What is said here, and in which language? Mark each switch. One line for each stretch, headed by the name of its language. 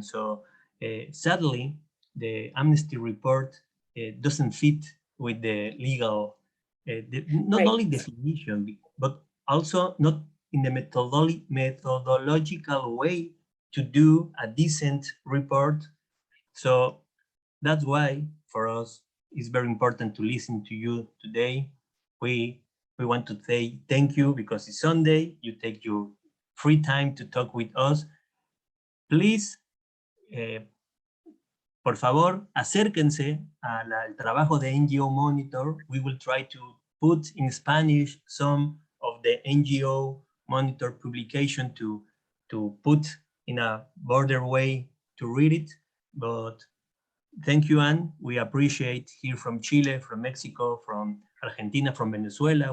English: So sadly, the Amnesty report doesn't fit with the legal, not only definition, but also not in the methodological way to do a decent report. So that's why for us it's very important to listen to you today. We want to say thank you because it's Sunday. You take your free time to talk with us. Please,
Spanish: por favor, acérquense al trabajo de NGO Monitor.
English: We will try to put in Spanish some of the NGO Monitor publication to put in a broader way to read it. But thank you, Anne. We appreciate here from Chile, from Mexico, from Argentina, from Venezuela.